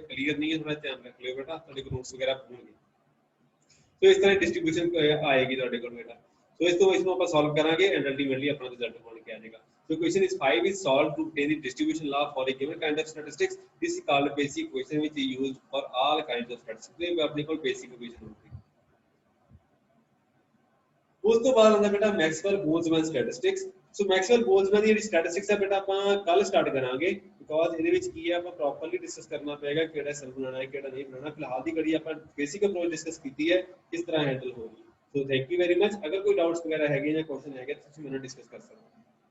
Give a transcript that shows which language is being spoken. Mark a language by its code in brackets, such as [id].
[pa] Clear ਨਹੀਂ ਹੈ, ਥੋੜਾ ਧਿਆਨ ਰੱਖ ਲਿਓ ਬੇਟਾ, ਤੁਹਾਡੇ ਕੋਲ ਨੋਟਸ ਵਗੈਰਾ ਹੋਣਗੇ। ਸੋ ਇਸ ਤਰ੍ਹਾਂ ਡਿਸਟ੍ਰੀਬਿਊਸ਼ਨ ਆਏਗੀ ਤੁਹਾਡੇ ਕੋਲ ਬੇਟਾ। ਸੋ ਇਸ ਨੂੰ ਆਪਾਂ ਸੋਲਵ ਕਰਾਂਗੇ ਐਂਡ ਅਲਟੀਮੇਟਲੀ ਆਪਣਾ ਰਿਜ਼ਲਟ ਬਣ ਕੇ ਆ ਜਾਏਗਾ। [en] So question is 5 is solved to obtain the distribution law for a given kind of statistics. This is called basic equation which is used for all kinds of statistics। [pa] ਇਹ ਆਪਣੇ ਕੋਲ basic equation ਹੁੰਦੀ ਹੈ। ਉਸ ਤੋਂ ਬਾਅਦ ਆਉਂਦਾ ਬੇਟਾ ਮੈਕਸਵੈਲ ਬੋਲਜ਼ਮੈਨ ਸਟੈਟਿਸਟਿਕਸ। ਸੋ ਮੈਕਸਵੈਲ ਬੋਲਜ਼ਮੈਨ ਦੀ ਜਿਹੜੀ ਸਟੈਟਿਸਟਿਕਸ ਹੈ ਬੇਟਾ ਆਪਾਂ ਕੱਲ ਸਟਾਰਟ ਕਰਾਂਗੇ, ਬਿਕੋਜ਼ ਇਹਦੇ ਵਿੱਚ ਕੀ ਹੈ ਆਪਾਂ ਪ੍ਰੋਪਰਲੀ ਡਿਸਕਸ ਕਰਨਾ ਪਏਗਾ ਕਿਹੜਾ ਸੈਲ ਬਣਾਉਣਾ ਹੈ ਕਿਹੜਾ ਨਹੀਂ ਬਣਾਉਣਾ। ਫਿਲਹਾਲ ਦੀ ਘੜੀ ਆਪਾਂ ਬੇਸਿਕ ਅਪਰੋਚ ਡਿਸਕਸ ਕੀਤੀ ਹੈ, ਕਿਸ ਤਰ੍ਹਾਂ ਹੈਂਡਲ ਹੋਗੀ। So thank you very much. ਅਗਰ ਕੋਈ ਡਾਊਟਸ ਵਗੈਰਾ ਹੈਗੇ ਜਾਂ ਕੁਐਸਚਨ ਹੈਗੇ ਤੁਸੀਂ ਮੈਨੂੰ ਡਿਸਕਸ ਕਰ ਸਕਦੇ ਹੋ।